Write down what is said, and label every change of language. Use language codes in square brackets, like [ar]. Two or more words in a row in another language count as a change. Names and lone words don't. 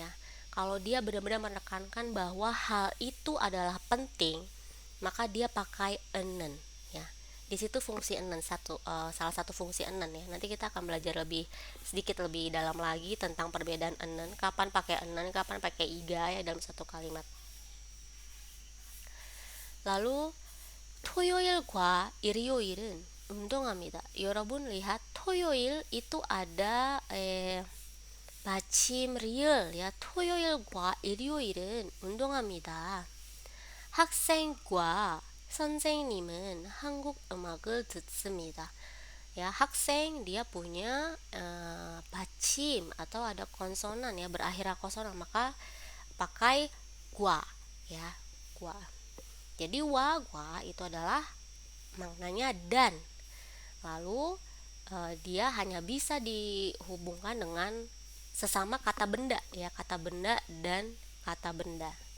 [id] Kalau dia benar-benar menekankan bahwa hal itu adalah penting, maka dia pakai enen ya. Di situ fungsi enen salah satu fungsi enen ya. Nanti kita akan belajar sedikit lebih dalam lagi tentang perbedaan enen, kapan pakai enen, kapan pakai iga ya dalam satu kalimat. [ko] Lalu 토요일과 일요일은 운동합니다. [id] 여러분 lihat 토요일 itu ada [ko] 마침 리을 [id] ya. [ko] 토요일과 일요일은 운동합니다. 학생과 선생님은 한국 음악을 듣습니다. [id] Ya, 학생 dia punya 받침 atau ada konsonan ya, berakhir konsonan, maka pakai gua ya, gua. Jadi gua itu adalah maknanya dan. Lalu dia hanya bisa dihubungkan dengan sesama kata benda ya, kata benda dan kata benda.